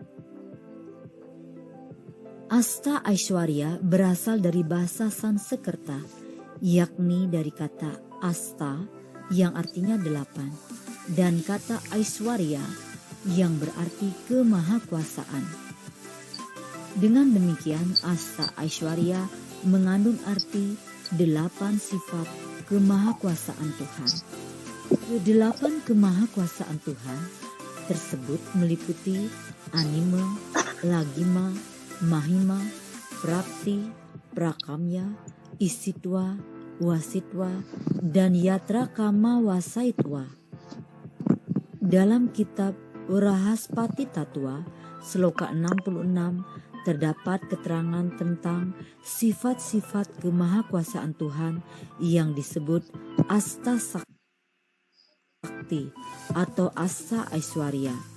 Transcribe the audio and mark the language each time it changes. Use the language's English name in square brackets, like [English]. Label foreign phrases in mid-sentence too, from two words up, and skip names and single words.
[Indonesian] Asta Aishwarya berasal dari bahasa Sanskerta, yakni dari kata asta yang artinya 8 dan kata Aishwarya yang berarti kemahakuasaan. Dengan demikian, Asta Aishwarya mengandung arti 8 sifat kemahakuasaan Tuhan. Kedelapan kemahakuasaan Tuhan tersebut meliputi anima, lagima, mahima, prakti, prakamya, isitwa, wasitwa, dan yatra kama wasaitwa. Dalam kitab Rahaspati Tattva, sloka 66, terdapat keterangan tentang sifat-sifat kemahakuasaan Tuhan yang disebut Asta Sakti atau Asta Aishwarya.